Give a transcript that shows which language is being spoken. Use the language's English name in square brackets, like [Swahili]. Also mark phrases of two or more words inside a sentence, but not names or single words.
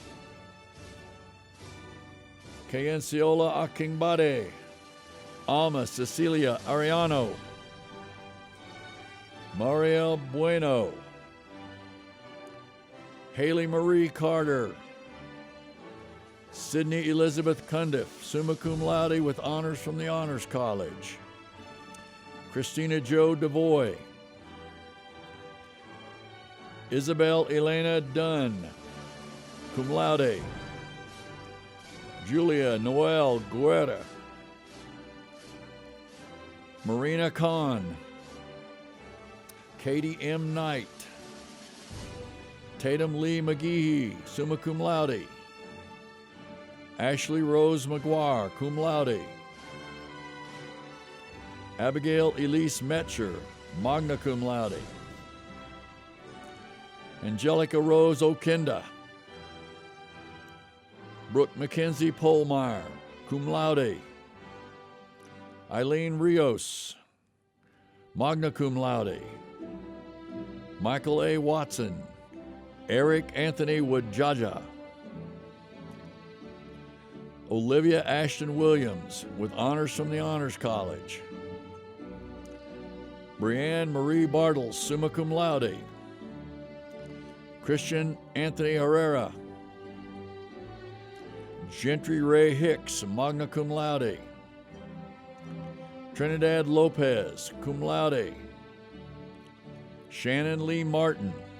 [English] Kayenciola Akingbade. Alma Cecilia Ariano. Mariel Bueno. Haley Marie Carter. Sydney Elizabeth Cundiff, [Latin] summa cum laude [English] with honors from the Honors College. Christina Jo DeVoy. Isabel Elena Dunn, [Latin] cum laude. [English] Julia Noel Guerra. Marina Khan. Katie M. Knight. Tatum Lee McGehee, [Latin] summa cum laude. [English] Ashley Rose McGuire, [Latin] cum laude. [English] Abigail Elise Metcher, [Latin] magna cum laude. [English] Angelica Rose Okenda. Brooke Mackenzie Polmeyer, [Latin] cum laude. [English] Eileen Rios, [Latin] magna cum laude. [English] Michael A. Watson. Eric Anthony Wadjaja. Olivia Ashton Williams, with honors from the Honors College. Brianne Marie Bartles, [Latin] summa cum laude. [English] Christian Anthony Herrera. Gentry Ray Hicks, [Latin] magna cum laude. [English] Trinidad Lopez, [Latin] cum laude. [English] Shannon Lee Martin.